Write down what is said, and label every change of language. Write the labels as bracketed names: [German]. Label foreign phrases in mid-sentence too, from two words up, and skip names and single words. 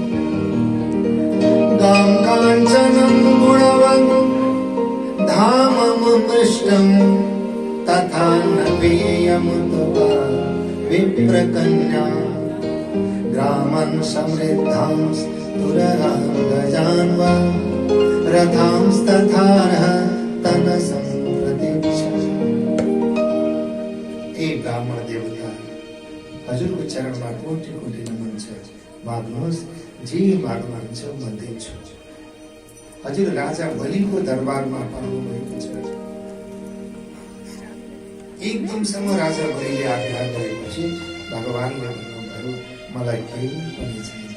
[Sanskrit] गां काञ्चनं गुणवन् धाममुपृष्टं तथा न पेयमुतवा विप्रकन्या, ग्रामन् समृद्धांस्तुरगां गजान् वा रथांस्तथारः तनसं प्रतीक्षा। [Nepali] ए ब्राह्मण देवता, हजुरको चरणमा कोटि कोटि नमन छ। माग्नुहोस्, जे माग्नुहुन्छ म दिन्छु। हजुर राजा बलिको दरबारमा पाउनुभएको छ। एकदमसँग राजा बलिले आग्रह गरेपछि भगवानले भन्नुभयो, मलाई केही पनि छैन।